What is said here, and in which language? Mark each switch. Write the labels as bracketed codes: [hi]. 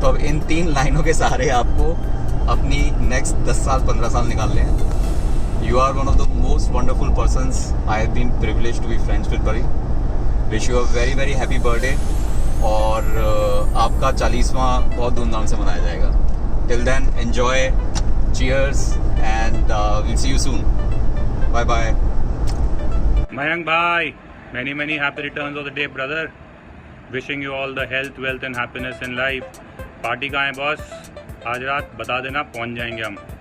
[hi] तो अब इन 3 लाइनों के सहारे आपको अपनी नेक्स्ट 10 साल 15 साल निकालने हैं। [en] You are one of the most wonderful persons I have been privileged to be friends with buddy. Wish you a very very happy birthday, [hi] और आपका 40वां बहुत धूमधाम से मनाया जाएगा। [en] Till then enjoy, cheers, and we'll see you soon. Bye bye. Mayank bhai, many happy returns of the day, brother. Wishing you all the health, wealth and happiness in life. [hi] Party कहाँ है boss? आज रात बता देना, पहुंच जाएंगे हम।